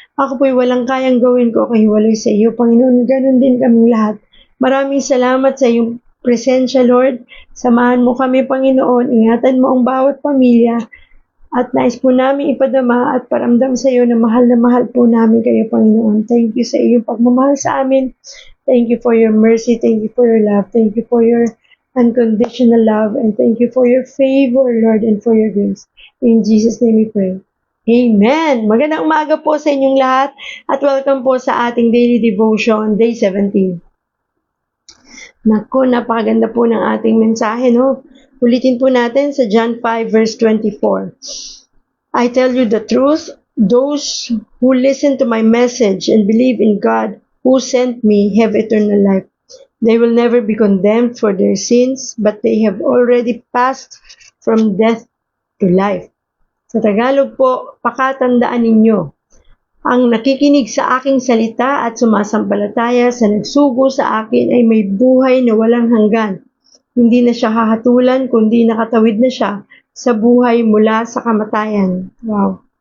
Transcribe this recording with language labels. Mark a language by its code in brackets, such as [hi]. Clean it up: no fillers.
[tl] Ako po'y walang kayang gawin ko kahiwalay sa iyo, Panginoon. Ganon din kaming lahat. Maraming salamat sa iyong presensya, Lord. Samahan mo kami, Panginoon. Ingatan mo ang bawat pamilya. At nais po namin ipadama at paramdam sa iyo na mahal po namin kayo, Panginoon. Thank you sa iyong pagmamahal sa amin. [en] Thank you for your mercy. Thank you for your love. Thank you for your unconditional love. And thank you for your favor, Lord, and for your grace. [tl] In Jesus' name we pray. Amen! Magandang umaga po sa inyong lahat at welcome po sa ating daily devotion, day 17. Naku, napakaganda po ng ating mensahe, no? Ulitin po natin sa John 5 verse 24. [en] I tell you the truth, those who listen to my message and believe in God who sent me have eternal life. They will never be condemned for their sins, but they have already passed from death to life. [tl] Sa Tagalog po, pakatandaan ninyo, ang nakikinig sa aking salita at sumasampalataya sa nagsugo sa akin ay may buhay na walang hanggan. Hindi na siya hahatulan, kundi nakatawid na siya sa buhay mula sa kamatayan. Wow.